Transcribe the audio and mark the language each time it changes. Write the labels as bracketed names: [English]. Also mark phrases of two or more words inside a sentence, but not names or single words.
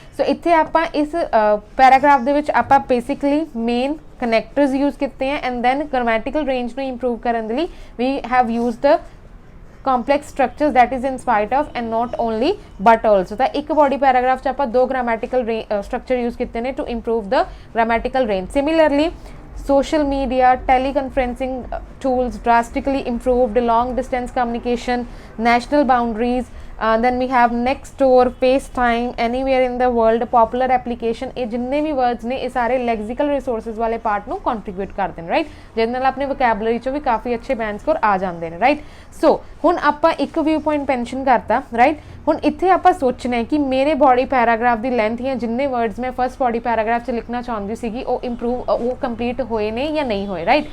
[Punjabi] ਸੋ ਇੱਥੇ ਆਪਾਂ ਇਸ ਪੈਰਾਗ੍ਰਾਫ ਦੇ ਵਿੱਚ ਆਪਾਂ [English] basically main connectors use [Punjabi] ਕੀਤੇ ਹੈ [English] and then grammatical range [Punjabi] ਨੂੰ ਇੰਪਰੂਵ ਕਰਨ ਦੇ ਲਈ ਵੀ [English] have used the complex structures that is in spite of and not only but also। [Punjabi] ਤਾਂ ਇੱਕ [English] body paragraph [Punjabi] 'ਚ ਆਪਾਂ ਦੋ [English] grammatical structure use [Punjabi] ਕੀਤੇ ਨੇ [English] to improve the grammatical range। Similarly, social media, teleconferencing tools drastically improved long distance communication, national boundaries, then we have next door, FaceTime, anywhere in the world, popular application। [Punjabi] ਇਹ ਜਿੰਨੇ ਵੀ words ਨੇ ਇਹ ਸਾਰੇ [English] lexical resources [Punjabi] ਵਾਲੇ part ਨੂੰ contribute ਕਰਦੇ ਨੇ, right, ਜਿਹਦੇ ਨਾਲ ਆਪਣੇ vocabulary 'ਚੋਂ ਵੀ ਕਾਫੀ ਅੱਛੇ [English] band score [Punjabi] ਆ ਜਾਂਦੇ ਨੇ, right। ਸੋ ਹੁਣ ਆਪਾਂ ਇੱਕ [English] view point mention [Punjabi] ਕਰਤਾ, ਰਾਈਟ। ਹੁਣ ਇੱਥੇ ਆਪਾਂ ਸੋਚਣਾ ਹੈ ਕਿ ਮੇਰੇ [English] body paragraph [Punjabi] ਦੀ ਲੈਂਥ ਜਾਂ ਜਿੰਨੇ ਵਰਡਸ ਮੈਂ [English] first body paragraph [Punjabi] 'ਚ ਲਿਖਣਾ ਚਾਹੁੰਦੀ ਸੀਗੀ ਉਹ ਕੰਪਲੀਟ ਹੋਏ ਨੇ ਜਾਂ ਨਹੀਂ ਹੋਏ, ਰਾਈਟ।